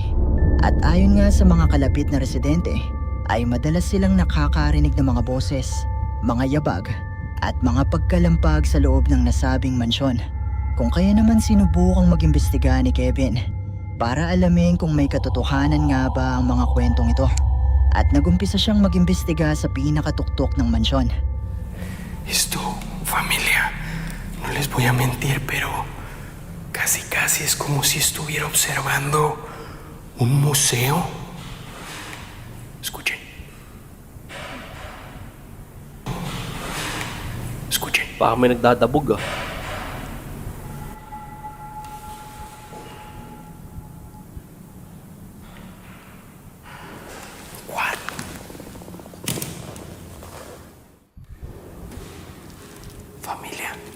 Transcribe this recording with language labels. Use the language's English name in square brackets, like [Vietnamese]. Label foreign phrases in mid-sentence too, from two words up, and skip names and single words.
[Filipino] At ayon nga sa mga kalapit na residente, ay madalas silang nakakarinig ng mga boses, mga yabag, at mga pagkalampag sa loob ng nasabing mansyon. Kung kaya naman sinubukang mag-imbestiga ni Kevin para alamin kung may katotohanan nga ba ang mga kwentong ito. At nagumpisa siyang mag-imbestiga sa pinakatuktok ng mansyon. [Spanish] Esto, familia, no les voy a mentir, pero casi es como si estuviera observando un museo. Escuchen. Escuchen. [Filipino] Baka may nagdadabog ah. [English] What? [Spanish] Familia.